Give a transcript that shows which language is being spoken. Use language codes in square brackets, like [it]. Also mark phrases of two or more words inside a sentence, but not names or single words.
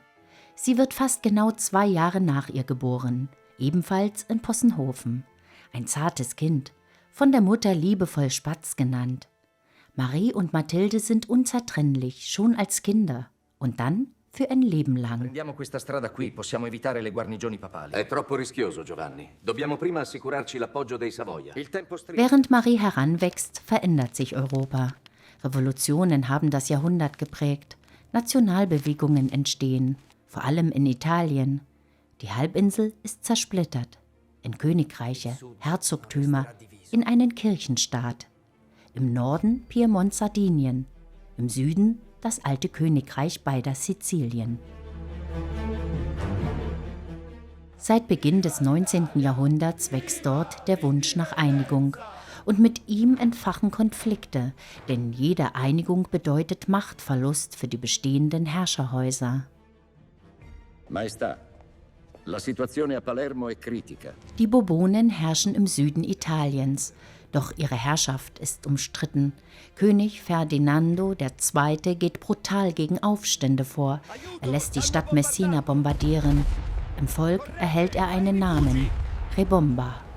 [de] Sie wird fast genau 2 Jahre nach ihr geboren, ebenfalls in Possenhofen. Ein zartes Kind, von der Mutter liebevoll Spatz genannt. Marie und Mathilde sind unzertrennlich, schon als Kinder und dann für ein Leben lang. [it] Prendiamo questa strada qui, possiamo evitare le guarnigioni papali. È troppo rischioso, Giovanni. Dobbiamo prima assicurarci l'appoggio dei Savoia. Il tempo stringe. [de] Während Marie heranwächst, verändert sich Europa. Revolutionen haben das Jahrhundert geprägt. Nationalbewegungen entstehen, vor allem in Italien. Die Halbinsel ist zersplittert, in Königreiche, Herzogtümer, in einen Kirchenstaat. Im Norden Piemont-Sardinien, im Süden das alte Königreich beider Sizilien. Seit Beginn des 19. Jahrhunderts wächst dort der Wunsch nach Einigung. Und mit ihm entfachen Konflikte, denn jede Einigung bedeutet Machtverlust für die bestehenden Herrscherhäuser. [it] Maestà, la situazione a Palermo è critica. [de] Die Bourbonen herrschen im Süden Italiens, doch ihre Herrschaft ist umstritten. König Ferdinando II. Geht brutal gegen Aufstände vor. Er lässt die Stadt Messina bombardieren. Im Volk erhält er einen Namen: Rebomba.